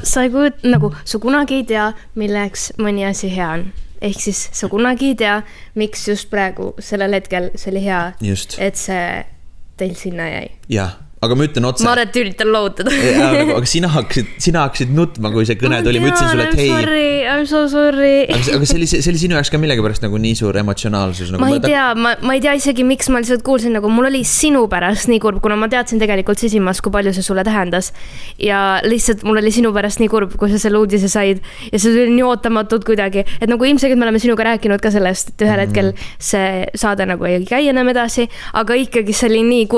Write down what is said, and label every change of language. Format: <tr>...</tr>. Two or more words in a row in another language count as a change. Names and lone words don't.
<et>Sa ei kujut, nagu sa kunagi ei tea, milleks mõni asi hea on. Ehk siis sa kunagi ei tea, miks just praegu sellel hetkel see oli hea, just. Et see teil sinna jäi. Jah. Aga ma ütlen otsa. Ma arvan, et üritan lootada. Aga sina hakkasid nutma, kui see kõne tuli. Ma ütlesin sulle, et hei.</et> <en>I'm so sorry.</en> <et>Aga see oli sinu jaoks ka millegipärast nagu nii suur emotsionaalsus. Nagu ma ei tea isegi, miks ma lihtsalt kuulsin, nagu mul oli sinu pärast nii kurb, kuna ma teadsin tegelikult sisimas, kui palju see sulle tähendas. Ja lihtsalt mul oli sinu pärast nii kurb, kui sa selle uudise said. Ja see oli nii ootamatult kuidagi. Et nagu ilmselt me oleme sinuga rääkinud ka sellest, et ühel hetkel see saade nagu ei käi enam edasi, aga ikkagi see oli nii kurb.</et>